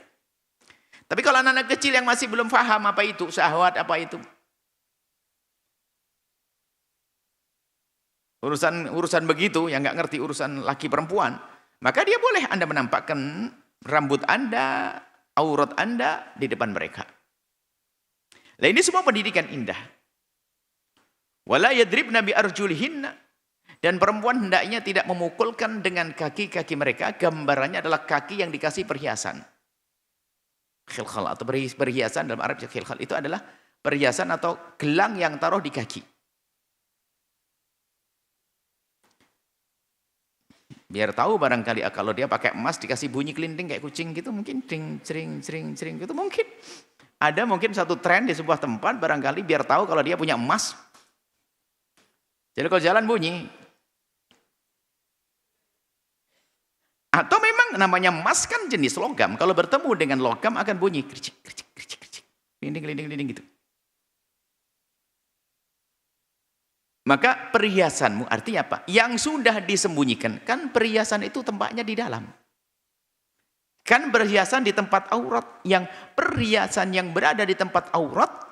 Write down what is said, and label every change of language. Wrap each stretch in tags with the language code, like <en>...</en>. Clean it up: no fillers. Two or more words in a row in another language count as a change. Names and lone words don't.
<id>Tapi kalau anak-anak kecil yang masih belum paham apa itu syahwat, apa itu urusan begitu, yang nggak ngerti urusan laki perempuan, maka dia boleh Anda menampakkan rambut Anda, aurat Anda di depan mereka. Nah, ini semua pendidikan indah.</id> <ar>ولا يضربن بأرجلهن.</ar> <id>Dan perempuan hendaknya tidak memukulkan dengan kaki-kaki mereka. Gambarannya adalah kaki yang dikasih perhiasan. Khilkhal atau perhiasan dalam Arab khilkhal itu adalah perhiasan atau gelang yang taruh di kaki. Biar tahu barangkali kalau dia pakai emas dikasih bunyi kelinting kayak kucing gitu, mungkin cering cering cering cering gitu mungkin. Ada mungkin satu tren di sebuah tempat barangkali biar tahu kalau dia punya emas. Jadi kalau jalan bunyi. Atau memang namanya emas kan jenis logam. Kalau bertemu dengan logam akan bunyi kericik, kericik, kericik, kericik. Linding, linding, linding gitu. Maka perhiasanmu artinya apa? Yang sudah disembunyikan. Kan perhiasan itu tempatnya di dalam. Kan perhiasan di tempat aurat. Yang perhiasan yang berada di tempat aurat.</id>